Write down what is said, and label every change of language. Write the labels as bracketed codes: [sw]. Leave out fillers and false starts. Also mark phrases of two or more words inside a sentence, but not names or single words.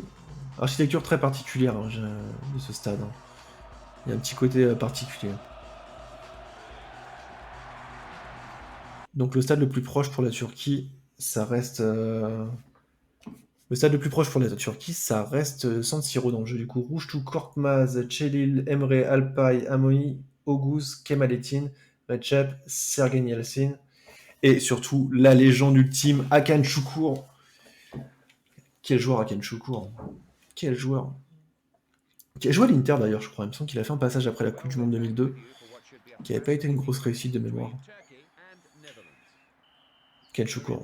[fr] Architecture très particulière hein, de ce stade. Hein. Il y a un petit côté particulier. Donc le stade le plus proche pour la Turquie, ça reste... Le stade le plus proche pour la Turquie, ça reste San Siro dans le jeu. Du coup, Rujtu, Korkmaz, Celil, Emre, Alpay, Amoi, Oguz, Kemalettin, Recep, Sergen Yalcin. Et surtout, la légende ultime, Hakan Şükür. Quel joueur Hakan Şükür. Quel joueur. Qui a joué à l'Inter d'ailleurs, je crois. Il me semble qu'il a fait un passage après la Coupe du Monde 2002, qui n'avait pas été une grosse réussite de mémoire. Hakan Şükür.